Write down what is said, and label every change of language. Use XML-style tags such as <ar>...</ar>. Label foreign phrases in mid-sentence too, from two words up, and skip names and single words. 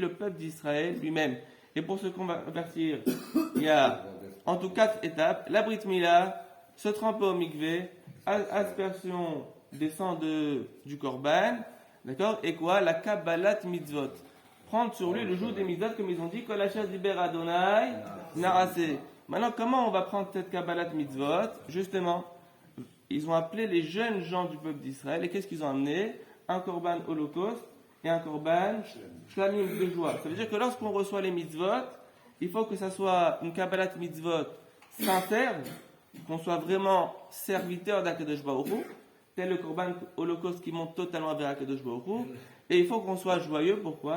<fr>Le peuple d'Israël lui-même. Et pour se convertir, il y a en tout 4 étapes. La</fr> <he>ברית מילה,</he> <fr>se tremper au mikvé, aspersion des sangs du korban, d'accord? Et quoi? La</fr> <he>קבלת מצוות.</he> <fr>Prendre sur lui le joug des mitzvot, comme ils ont dit,</fr> <he>כל אשר דבר יהוה נעשה.</he> <fr>Maintenant, comment on va prendre cette</fr> <he>קבלת מצוות?</he> <fr>Justement, ils ont appelé les jeunes gens du peuple d'Israël, et qu'est-ce qu'ils ont amené? Un korban holocauste et un</fr> <he>קרבן שלמים</he> <fr>de joie. Ça veut dire que lorsqu'on reçoit les mitzvot, il faut que ça soit une</fr> <he>קבלת מצוות</he> <fr>sincère, qu'on soit vraiment serviteur d'</fr> <he>הקדוש ברוך הוא,</he> <fr>tel le korban holocauste qui monte totalement vers</fr> <he>הקדוש ברוך הוא,</he> <fr>et il faut qu'on soit joyeux, pourquoi?</fr>